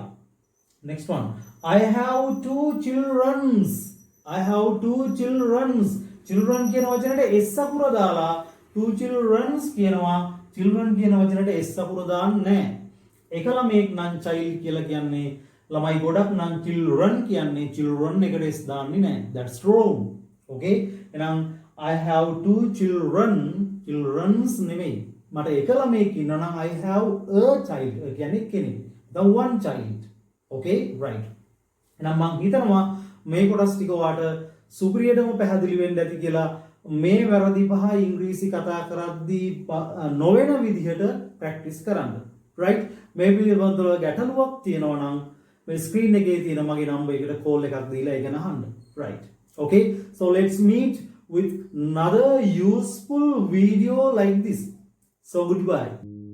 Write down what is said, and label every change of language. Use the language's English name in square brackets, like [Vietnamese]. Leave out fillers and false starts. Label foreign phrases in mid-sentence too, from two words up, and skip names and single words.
[English] next one. I have two childrens. I have two childrens. children [Sinhala] කියන වචනට s අකුර දාලා [English] two childrens කියනවා. [Sinhala] children කියන වචනට s අකුර දාන්නේ නැහැ. එක ළමයෙක් නම් child කියලා කියන්නේ ළමයි ගොඩක් නම් children කියන්නේ children එකට s දාන්නේ නැහැ. [English] that's wrong. okay? [Sinhala] එහෙනම් [English] I have two children. [Sinhala] childrens නෙමෙයි. මට එක ළමයෙක් ඉන්නවා නම් [English] I have a child. [Sinhala] ඒ කියන්නේ කෙනෙක්. [English] the one child. okay? right. [Sinhala] එහෙනම් මම හිතනවා මේ කොටස් ටික ඔයාට සුපිරියටම පැහැදිලි වෙන්න ඇති කියලා. මේ වැරදි පහ ඉංග්‍රීසි කතා කරද්දී නොවන විදිහට ප්‍රැක්ටිස් කරන්න. [English] right? [Sinhala] මේ පිළිබඳව ගැටලුවක් තියෙනවා නම් මේ ස්ක්‍රීන් එකේ තියෙන මගේ නම්බර් එකට කෝල් එකක් දීලා ඒක අහන්න. [English] right? okay? so let's meet with another useful video like this. so goodbye.